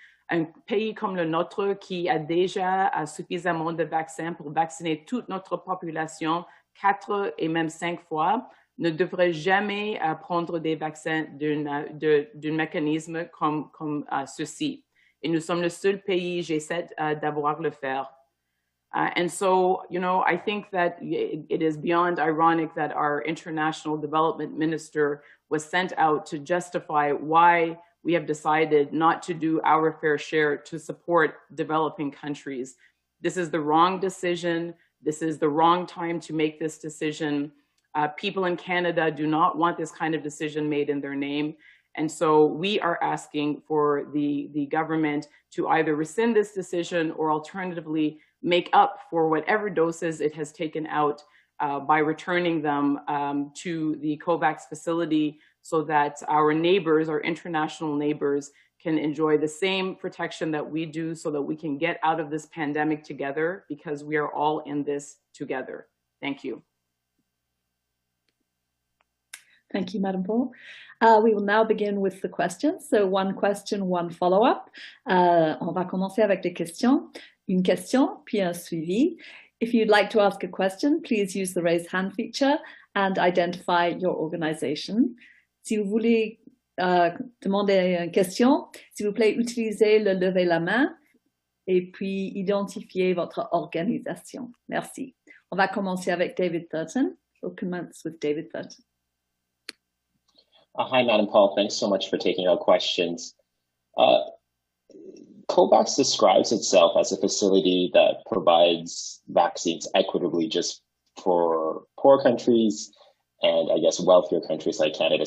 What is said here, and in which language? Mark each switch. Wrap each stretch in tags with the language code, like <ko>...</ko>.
<fr>Un pays comme le nôtre qui a déjà suffisamment de vaccins pour vacciner toute notre population 4 et même 5 fois ne devrait jamais prendre des vaccins d'un mécanisme comme ceci. Et nous sommes le seul pays G7 d'avoir le faire.</fr> <en>And so, I think that it is beyond ironic that our international development minister was sent out to justify why we have decided not to do our fair share to support developing countries. This is the wrong decision. This is the wrong time to make this decision. People in Canada do not want this kind of decision made in their name. And so we are asking for the government to either rescind this decision or alternatively make up for whatever doses it has taken out by returning them to the COVAX facility so that our neighbors, our international neighbors, can enjoy the same protection that we do so that we can get out of this pandemic together because we are all in this together. Thank you. Thank you, Madam Paul. We will now begin with the questions. So one question, one follow-up.</en> <fr>On va commencer avec les questions. Une question, puis un suivi.</fr> <en>If you'd like to ask a question, please use the raise hand feature and identify your organization.</en> <fr>Si vous voulez demander une question, s'il vous plaît, utilisez le lever la main et puis identifiez votre organisation. Merci. On va commencer avec David Thurton.</fr> <en>We'll commence with David Thurton. Hi, Madam Paul. Thanks so much for taking our questions. COVAX describes itself as a facility that provides vaccines equitably just for poor countries and I guess wealthier countries like Canada.</en>